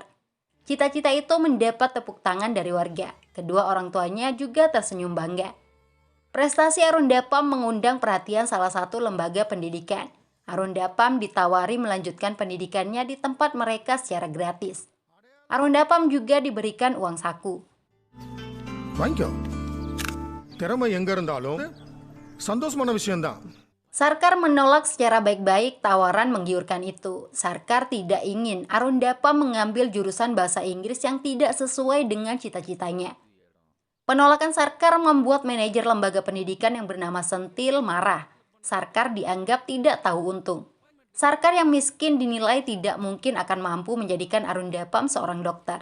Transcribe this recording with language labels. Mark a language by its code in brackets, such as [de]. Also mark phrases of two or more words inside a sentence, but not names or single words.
[id] Cita-cita itu mendapat tepuk tangan dari warga. Kedua orang tuanya juga tersenyum bangga. Prestasi Arundapam mengundang perhatian salah satu lembaga pendidikan. Arundapam ditawari melanjutkan pendidikannya di tempat mereka secara gratis. Arundapam juga diberikan uang saku. [ta] வாங்கிக்கோ திறமை எங்க இருந்தாலும் சந்தோஷமான விஷயம்தான். [id] Sarkar menolak secara baik-baik tawaran menggiurkan itu. Sarkar tidak ingin Arundapam mengambil jurusan bahasa Inggris yang tidak sesuai dengan cita-citanya. Penolakan Sarkar membuat manajer lembaga pendidikan yang bernama Sentil marah. Sarkar dianggap tidak tahu untung. Sarkar yang miskin dinilai tidak mungkin akan mampu menjadikan Arundapam seorang dokter.